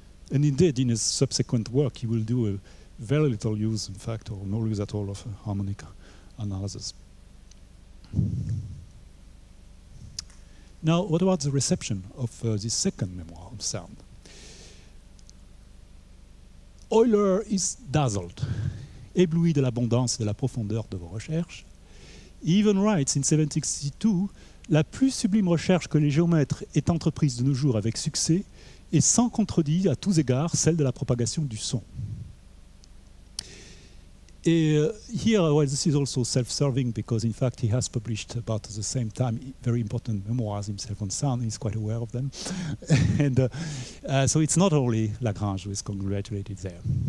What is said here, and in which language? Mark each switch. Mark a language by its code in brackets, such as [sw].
[en] And indeed, in his subsequent work, he will do very little use, in fact, or no use at all of harmonic analysis. Now, what about the reception of this second memoir on sound? Euler is dazzled, [fr] ébloui de l'abondance et de la profondeur de vos recherches. [en] He even writes in 1762, [fr] la plus sublime recherche que les géomètres aient entreprise de nos jours avec succès et sans contredit à tous égards celle de la propagation du son. [en] Here, well, this is also self-serving, because in fact he has published about the same time very important memoirs himself on sound. He's quite aware of them. And so it's not only Lagrange who is congratulated there.